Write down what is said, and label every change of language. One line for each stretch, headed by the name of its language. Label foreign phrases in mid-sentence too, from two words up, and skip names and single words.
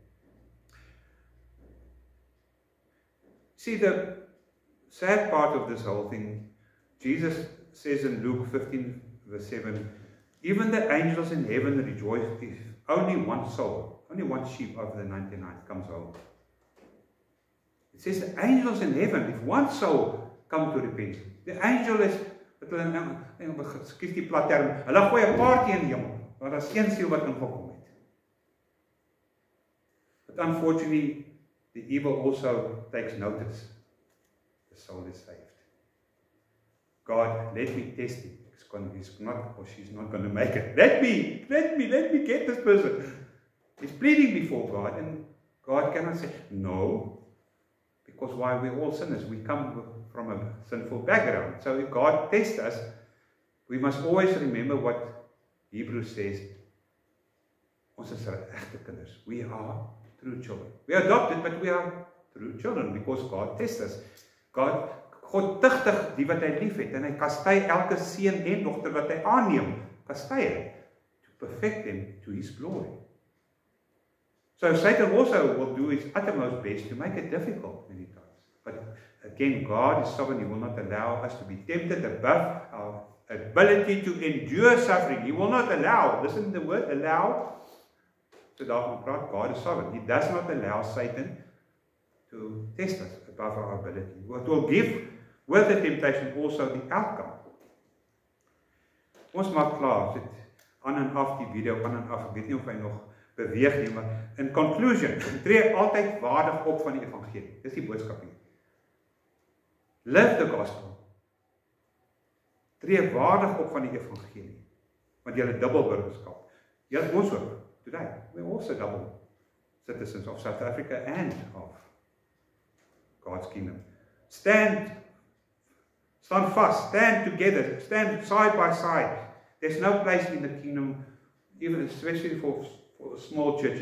English: See, the sad part of this whole thing, Jesus says in Luke 15 verse 7, even the angels in heaven rejoice if only one soul, only one sheep over the 99 comes home. It says the angels in heaven, if one soul come to repent, the angel is, excuse
Afrikaans: die plat term, hulle gooi 'n party in die hemel, maar daar is een siel wat ingekom het.
English: But unfortunately, the evil also takes notice. The soul is saved. God, let me test it. He's not, or she's not going to make it. Let me get this person. He's pleading before God, and God cannot say, no. Because why? We're all sinners. We come from a sinful background. So if God tests us, we must always remember what Hebrews says.
Afrikaans: Ons is regte kinders.
English: We are true children. We are adopted, but we are true children because God tests us.
Afrikaans: God tigtig die wat hy lief het, en hy kastei elke seun en dogter wat hy aanneem, kastei hy,
English: to perfect them to his glory. So Satan also will do his uttermost best to make it difficult many times. But again, God is sovereign. He will not allow us to be tempted above our ability to endure suffering. He will not allow, listen to the word, allow.
Afrikaans: So daarvan praat, God is sovereign.
English: He does not allow Satan to test us above our ability. What will give with the temptation also the outcome.
Afrikaans: Ons maak klaar, sit aan en af die video, aan en af, ek weet nie of hy nog beweeg nie, maar
English: in conclusion,
Afrikaans: tree altyd waardig op van die evangelie. Dis die boodskap hier.
English: Live the gospel.
Afrikaans: Tree waardig op van die evangelie, want jy het dubbel burgerskap. Jy het ons ook,
English: today, we're also double citizens of South Africa and of God's kingdom. Stand fast, stand together, stand side by side. There's no place in the kingdom, even especially for small churches.